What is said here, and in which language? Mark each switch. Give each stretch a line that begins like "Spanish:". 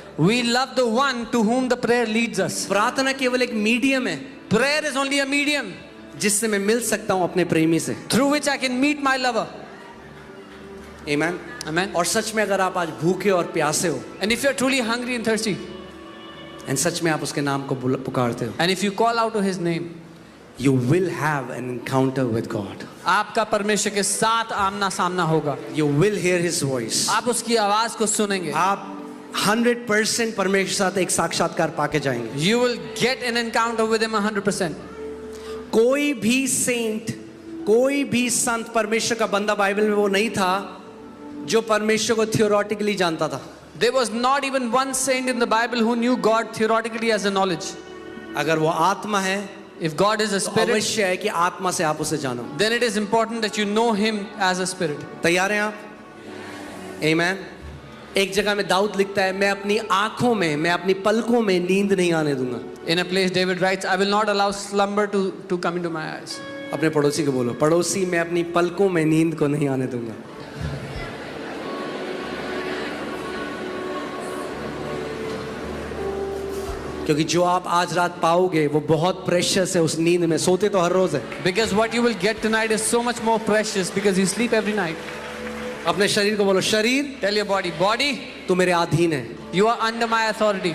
English: We love the one to whom the prayer leads us.
Hindi: प्रार्थना केवल एक medium है
English: Prayer is only a medium
Hindi: जिससे मैं मिल सकता हूं अपने प्रेमी से।
English: through which I can meet my lover.
Hindi: आमीन।
English: Amen.
Hindi: और सच में अगर आप आज भूखे और प्यासे हो,
English: And if you're truly hungry and thirsty,
Hindi: and such में आप उसके नाम को पुकारते हो,
English: and if you call out to his name, you will have an encounter with God.
Hindi: आपका परमेश्वर के साथ आमना सामना होगा।
English: You will hear his voice.
Hindi: आप उसकी आवाज को सुनेंगे। आप 100% परमेश्वर के साथ एक साक्षात्कार पाके जाएंगे।
English: You will get an encounter with him 100%.
Hindi: कोई भी सेंट, कोई भी संत, परमेश्वर का बंदा बाइबल में वो नहीं था जो परमेश्वर को थियोरेटिकली जानता था।
English: There was not even one saint in the Bible who knew God theoretically as a knowledge.
Hindi: अगर वो आत्मा है,
English: If God is a
Hindi: तो
English: spirit,
Hindi: अवश्य है कि आत्मा से आप उसे जानो।
English: then it is important that you know him as a spirit.
Hindi: तैयार हैं आप? आमीन। एक जगह में दाऊद लिखता है, मैं अपनी आंखों में, मैं अपनी पलकों में नींद नहीं आने दूंगा।
English: In a place David writes, I will not allow slumber to come into my eyes.
Hindi: अपने पड़ोसी को बोलो, पड़ोसी मैं अपनी पलकों में नींद को नहीं आने दूंगा। क्योंकि जो आप आज रात पाओगे वो बहुत प्रेशियस है उस नींद में। सोते तो हर रोज है।
English: Because what you will get tonight is so much more precious because you sleep every night.
Hindi: अपने शरीर को बोलो, शरीर
English: Tell your body, body,
Hindi: तू मेरे अधीन है।
English: you are under my authority.